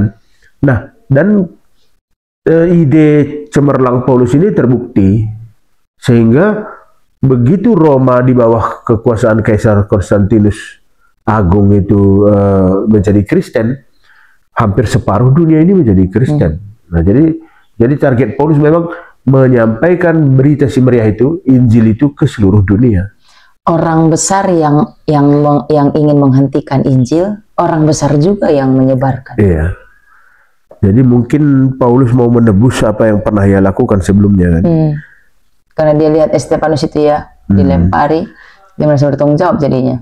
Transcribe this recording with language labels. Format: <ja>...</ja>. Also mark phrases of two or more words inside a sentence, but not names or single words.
<id>Nah, dan ide cemerlang Paulus ini terbukti, sehingga begitu Roma di bawah kekuasaan Kaisar Konstantinus Agung itu menjadi Kristen, hampir separuh dunia ini menjadi Kristen. Nah, jadi target Paulus memang menyampaikan berita si meriah itu, Injil itu ke seluruh dunia. Orang besar yang ingin menghentikan Injil, orang besar juga yang menyebarkan. Iya. Jadi mungkin Paulus mau menebus apa yang pernah ia lakukan sebelumnya kan. Karena dia lihat Stefanus itu ya dilempari, dia merasa bertanggung jawab jadinya.</id>